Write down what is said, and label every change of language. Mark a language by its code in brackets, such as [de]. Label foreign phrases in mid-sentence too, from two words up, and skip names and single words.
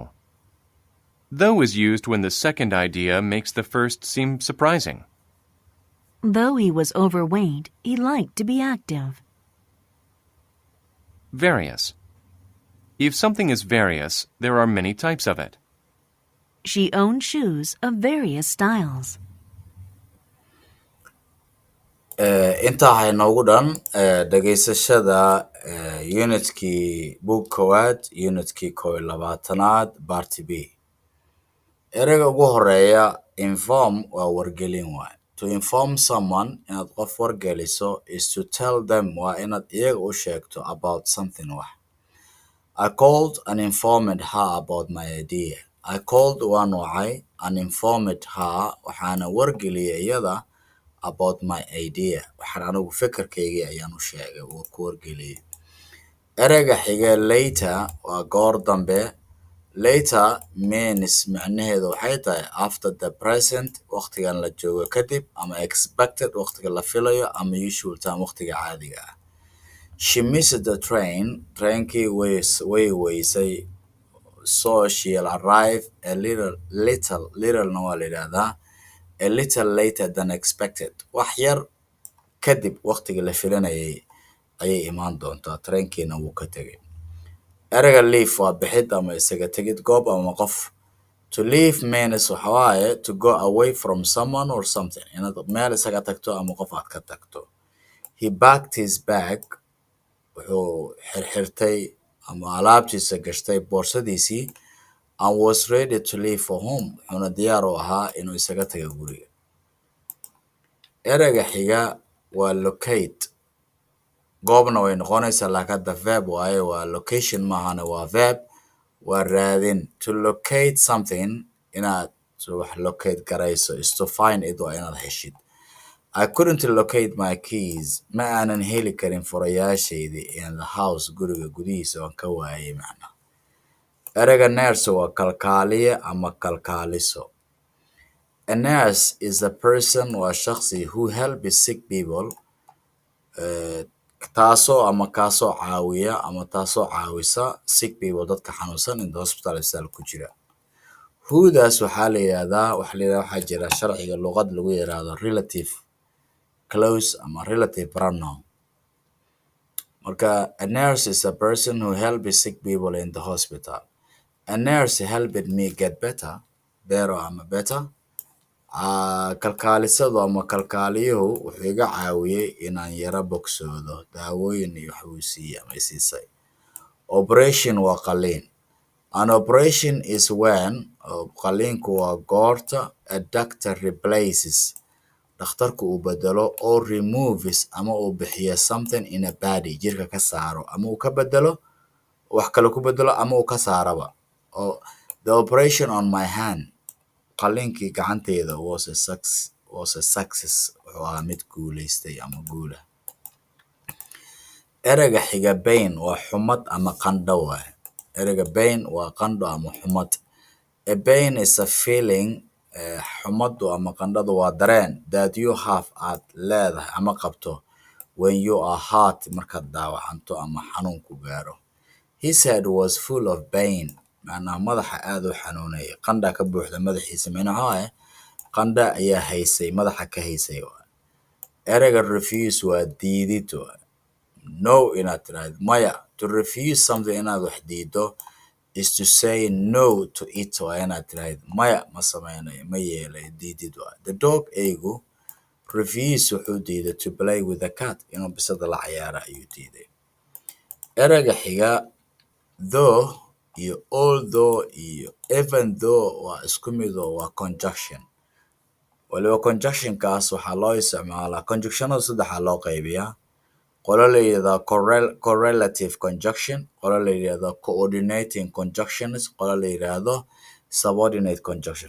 [en] Though is used when the second idea makes the first seem surprising. Though he was overweight, he liked to be active. Various. If something is various, there are many types of it. She owned shoes of various styles. [so] inta ay noogu dhan dhageysashada unitkii book koowaad unitkii 21aad [en] party B [so] ereyga ugu horeeya inform waa wargelin waay. [en] To inform someone [so] inaad qof wargeliso [en] is to tell them [so] waa inaad iyaga u sheegto [en] about something [so] wax. [en] I called and informed her about my idea. I called [so] waan wacay [en] and informed her [so] waxaana wargeliyay iyada [en] about my idea. [so] Waxaan anigu fikirkaygii ayaan u sheegay oo ku wargeliyay. Ereyga xiga later waa goor dambe. [en] Later means [so] macnaheedu waxay tahay [en] after the present [so] waqtigan la joogo kadib ama expected waqtiga la filayo ama [en] usual time [so] waqtiga caadiga ah. [en] She missed the train. [so] Trainkii way weysay. [en] So she'll arrive a little [so] waa la yidhaahdaa [en] a little later than expected. [so] Wax yar kadib waqtiga la filanayay ayay imaan doontaa. Trainkiina wuu ka tegay. Ereyga leave waa bixid ama isaga tegid goob ama qof. [en] To leave means [so] waxa waaye [en] to go away from someone or something. [so] Inaad meel isaga tagto ama qof aad ka tagto. [en] He packed his bag. [so] Wuxuu xirxirtay ama alaabtiisa gashtay boorsadiisii [en] and was ready to leave for home. [so] Wuxuuna diyaar u ahaa inuu isaga tago guriga. Ereyga xiga waa locate. Goobna way noqonaysaa laakiin hadda verb waaye waa location maahane waa verb waa raadin. [en] To locate something [so] inaad wax locate garayso [en] is to find it [so] waa inaad heshid. [en] I couldn't locate my keys. [so] Ma aanan heli karin furayaashaydii [en] in the house [so] guriga gudihiisa waan ka waayay macna. Ereyga nurse waa kalkaaliye ama kalkaaliso. [en] A nurse is a person [so] waa shakhsi [en] who helps sick people. [so] Taasoo ama kaasoo caawiya ama taasoo caawisa [en] sick people [so] dadka xanuunsan [en] in the hospital [so] isbitaal ku jira. Whodaas waxaa la yidhaahdaa waxaa jira sharciga luuqad lagu yidhaahdo [en] relative close [so] ama [en] relative pronoun. Marka a nurse is a person who helps sick people in the hospital. A nurse helped me get better. [so] Baro ama better. Kalkaalisadu ama kalkaaliyuhu wuxuu iga caawiyay inaan yara bogsoodo daawooyin iyo wax uu siiyay ama siisay. Operation waa qaliin. [en] An operation is when [so] qaliinku waa goorta [en] a doctor replaces [so] dhakhtarku uu bedelo [en] or removes [so] ama uu bixiyo [en] something in a body [so] jirka ka saaro ama uu ka bedelo wax kale ku bedelo ama uu ka saaraba. [en] The operation on my hand [so] qaliinkii gacanteeda [en] was a success [so] wuxuu ahaa mid guulaystay ama guula. Ereyga xiga pain waa xumad ama qandho waaye. Ereyga pain waa qandho ama xumad. [en] A pain is a feeling. [so] Xumadu ama qandhadu waa dareen [en] that you have [so] aad leedahay ama qabto [en] when you are hurt [so] markaad daawacanto ama xanuun ku gaaro. [en] His head was full of pain. [so] Macnaha madaxa aad u xanuunayay. Qandha ka buuxda madaxiisa macnaha waaye qandha ayaa haysay madaxa ka haysay. Ereyga refuse waa diidid. No inaad tiraahdo maya. [en] To refuse something [so] inaad wax diido [en] is to say no to it [so] waa inaad tiraahdo maya ma sameynayo ma yeelayo diidid waa. [en] The dog [so] eegu refuse wuxuu diiday [en] to play with the cat [so] inuu bisada la ciyaara ayuu diiday. Ereyga xiga though iyo although iyo [en] even though [so] waa isku mid oo waa conjunction. Waliba conjunctionkaas waxaa loo isticmaalaa conjunctionada saddexa loo qaybiyaa. Qolo la yidhaahdo [en] correlative conjunction, [so] qolo la yidhaahdo [en] coordinating conjunctions, [so] qolo la yidhaahdo [en] subordinate conjunction.